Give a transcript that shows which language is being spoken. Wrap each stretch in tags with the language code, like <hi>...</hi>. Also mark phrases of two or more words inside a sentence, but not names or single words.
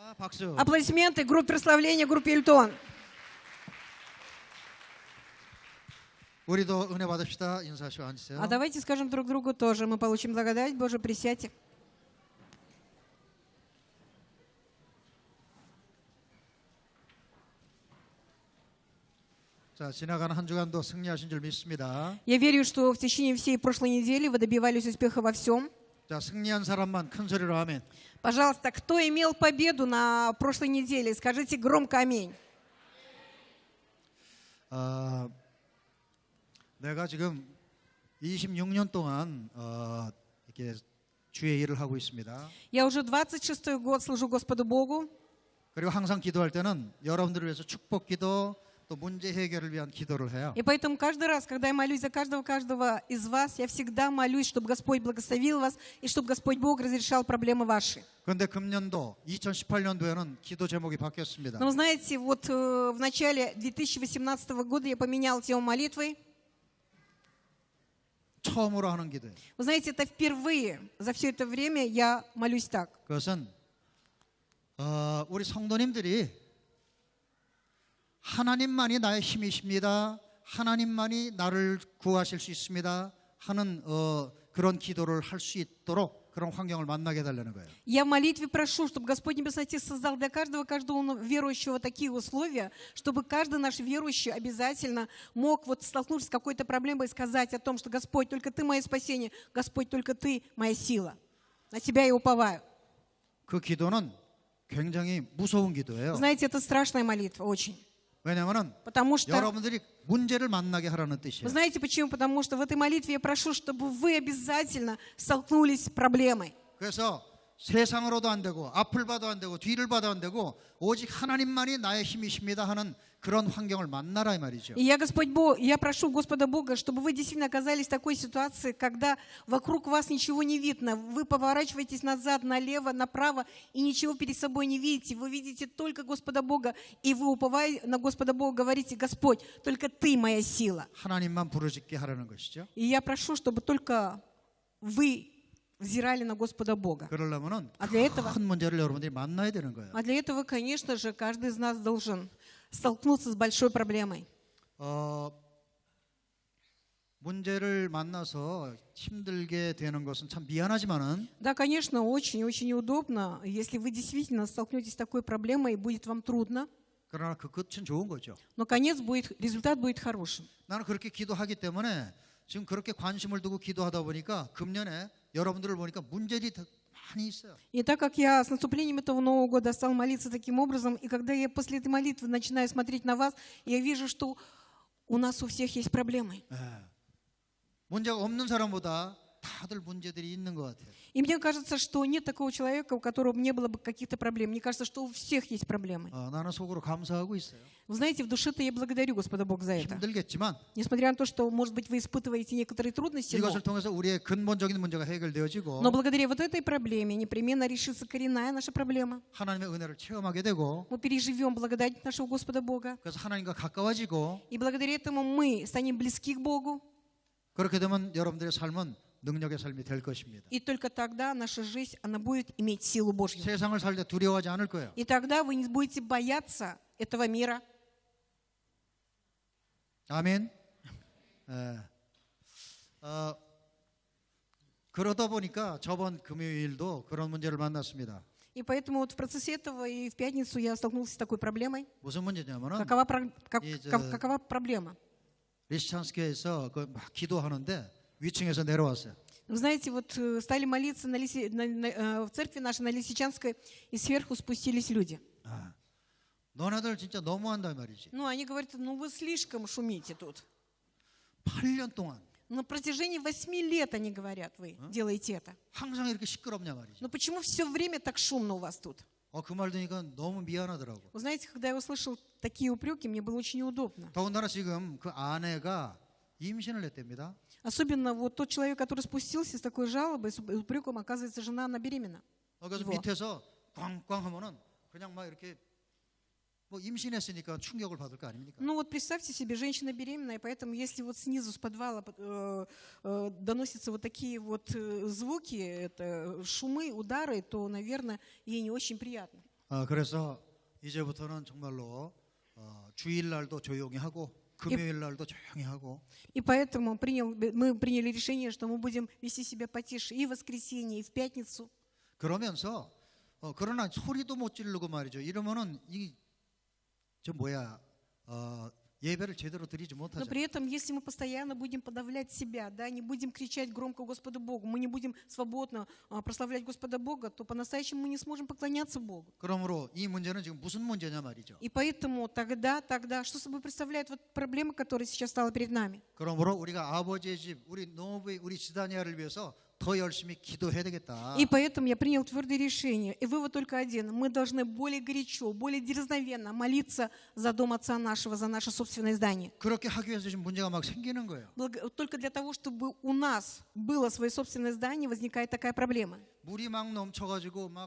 <ko>박수.</ko> <ru>Аплодисменты группе прославления, группе Эльтон.</ru> <ko>우리도 은혜 받읍시다. 인사하시고 앉으세요.</ko> <ru>А давайте скажем друг другу тоже. Мы получим благодать Божию, присядьте.</ru> <ko>자, 지나가는 한 주간도 승리하신 줄 믿습니다.</ko> <ru>Я верю, что в течение всей прошлой недели вы добивались успеха во всем.</ru> <ko>자, 승리한 사람만 큰 소리로 아멘.</ko> <ru>Пожалуйста, кто имел победу на прошлой неделе, скажите громко аминь.</ru> <ko>내가 지금 26년 동안 이렇게 주의 일을 하고 있습니다.</ko> <ru>Я уже 26-й год служу Господу Богу.</ru> <ko>그리고 항상 기도할 때는 여러분들을 위해서 축복 기도 또 문제 해결을 위한 기도를 해요.</ko> <ru>И поэтому каждый раз, когда я молюсь за каждого из вас, я всегда молюсь, чтобы Господь благословил вас и чтобы Господь Бог разрешал проблемы ваши.</ru> <ko>그런데 금년도 2018년도에는 기도 제목이 바뀌었습니다.</ko> <ru>Но вы знаете, вот в начале 2018 года я поменял тему молитвы.</ru> <ko>처음으로 하는 기도예요.</ko> <ru>Вы знаете, это впервые за все это время я молюсь так.</ru> <ko>그것은 우리 성도님들이 하나님만이 나의 힘이십니다. 하나님만이 на를 구하실 수 있습니다. 하는 그런 기도를 할 수 있도록 그런 환경을 만나게 해달라는 거예요.</ko> <ru>Я в молитве прошу, чтобы Господь Небесный Отец создал для каждого верующего такие условия, чтобы каждый наш верующий обязательно мог вот столкнуться с какой-то проблемой и сказать о том, что Господь, только Ты мое спасение, Господь, только Ты моя сила. На Тебя я уповаю.</ru> <ko>그 기도는 굉장히 무서운 기도예요.</ko> <ru>Знаете, это страшная молитва, очень.</ru> <ko>왜냐하면</ko> <ru>Потому что,</ru> <ko>여러분들이 문제를 만나게 하라는</ko> <ru>вы</ru> <ko>뜻이에요.</ko> <ru>знаете почему? Потому что в этой молитве я прошу, чтобы вы обязательно столкнулись с проблемой.</ru> <ko>그래서 세상으로도 안 되고 앞을 봐도 안 되고 뒤를 봐도 안 되고 오직 하나님만이 나의 힘이십니다 하는 그런 환경을 만나라 이 말이죠.</ko> <ru>И я, Господь Бог, я прошу Господа Бога, чтобы вы действительно оказались в такой ситуации, когда вокруг вас ничего не видно. Вы поворачиваетесь назад, налево, направо и ничего перед собой не видите. Вы видите только Господа Бога, и вы, уповая на Господа Бога, говорите: Господь, только Ты моя сила.</ru> <ko>하나님만 부르짖게 하라는 것이죠.</ko> <ru>И я прошу, чтобы только вы взирали на Господа Бога.</ru> <ko>그러려면은</ko> <ru>А для этого,</ru> <ko>큰 문제를 여러분들이 만나야 되는 거예요.</ko> <ru>конечно же, каждый из нас должен столкнуться с большой проблемой.</ru> <ko>문제를 만나서 힘들게 되는 것은 참 미안하지만은</ko> <ru>Да, конечно, очень-очень неудобно, если вы действительно столкнетесь с такой проблемой и будет вам трудно,</ru> <ko>그러나 그 끝은 좋은 거죠.</ko> <ru>но результат будет хорошим.</ru> <ko>나는 그렇게 기도하기 때문에 지금 그렇게 관심을 두고 기도하다 보니까 금년에 여러분들을 보니까 문제들이 많이 있어요.</ko> <ru>И так как я с наступлением этого Нового года стал молиться таким образом, и когда я после этой молитвы начинаю смотреть на вас, я вижу, что у нас у всех есть проблемы.</ru> <ko>문제가 없는 사람보다 다들 문제들이 있는 것 같아요.</ko> <ru>И мне кажется, что нет такого человека, у которого не было бы каких-то проблем. Мне кажется, что у всех есть проблемы.</ru> <ko>나는 속으로 감사하고 있어요.</ko> <ru>Вы знаете, в душе-то я благодарю Господа Бога за это.</ru> <ko>힘들겠지만</ko> <ru>Несмотря на то, что, может быть, вы испытываете некоторые трудности,</ru> <ko>이것을 통해서 우리의 근본적인 문제가 해결되어지고</ko> <ru>но благодаря вот этой проблеме непременно решится коренная наша проблема.</ru> <ko>하나님의 은혜를 체험하게 되고</ko> <ru>Мы переживем благодать нашего Господа Бога.</ru> <ko>그래서 하나님과 가까워지고</ko> <ru>И благодаря этому мы станем близки к Богу.</ru> <ko>그렇게 되면 여러분들의 삶은 능력의 삶이 될 것입니다.</ko> <ru>И только тогда наша жизнь, она будет иметь силу Божью.</ru> <ko>세상을 살 때 두려워하지 않을 거예요.</ko> <ru>И тогда вы не будете бояться этого мира.</ru> <ko>아멘. 그러다 보니까 저번 금요일도 그런 문제를 만났습니다.</ko> <ru>И поэтому вот в процессе этого и в пятницу я столкнулся с такой проблемой.</ru> <ko>무슨 문제냐면은</ko> <ru>Какова проблема?</ru> <ko>리시찬스 교회에서 막 기도하는데 위층에서 내려왔어요.</ko> <ru>Вы знаете, вот стали молиться в церкви нашей на Лисичанской, и сверху спустились люди.</ru> <ko>너네들 진짜 너무한다 말이지.</ko> <ru>Ну, они говорят: ну вы слишком шумите тут.</ru> <ko>8년 동안.</ko> <ru>На протяжении 8 лет, они говорят, вы делаете это.</ru> <ko>항상 이렇게 시끄럽냐 말이지.</ko> <ru>Но почему все время так шумно у вас тут?</ru> <ko>그 말 들으니까 너무 미안하더라고.</ko> <ru>Вы знаете, когда я услышал такие упреки, мне было очень неудобно.</ru> <ko>더군다나 지금 그 아내가 임신을 했답니다.</ko> <ru>Особенно вот тот человек, который спустился с такой жалобой, с упреком, оказывается, жена, она беременна.</ru> <ko>그래서 밑에서 꽝꽝 하면은 그냥 막 이렇게 뭐 임신했으니까 충격을 받을 거 아닙니까?</ko> <ru>Ну вот представьте себе, женщина беременная, поэтому если вот снизу, с подвала доносятся вот такие вот звуки, это шумы, удары, то, наверное, ей не очень приятно.</ru> <ko>그래서 이제부터는 정말로 주일날도 조용히 하고 금요일날도 조용히 하고</ko> <ru>И поэтому мы приняли решение, что мы будем вести себя потише и в воскресенье, и в пятницу.</ru> <ko>그러면서 그러나 소리도 못 지르고 말이죠. 이러면은 예배를 제대로 드리지</ko> <ru>Но</ru> <ko>못하죠.</ko> <ru>при этом, если мы постоянно будем подавлять себя, да, не будем кричать громко Господу Богу, мы не будем свободно прославлять Господа Бога, то по-настоящему мы не сможем поклоняться Богу.</ru> <ko>그러므로 이 문제는 지금 무슨 문제냐 말이죠.</ko> <ru>И поэтому тогда, что собой представляет вот проблема, которая сейчас стала перед нами?</ru> <ko>그러므로 우리가 아버지의 집, 우리 노부의 우리 지다니아를 위해서 더 열심히 기도해야 되겠다.</ko> <ru>И поэтому я принял твердое решение, и вывод только один. Мы должны более горячо, более дерзновенно молиться за дом Отца нашего, за наше собственное здание.</ru> <ko>그렇게 하기 위해서 지금 문제가 막 생기는 거예요.</ko> <ru>Только для того, чтобы у нас было свое собственное здание, возникает такая проблема.</ru> <ko>물이 막 넘쳐가지고 막</ko>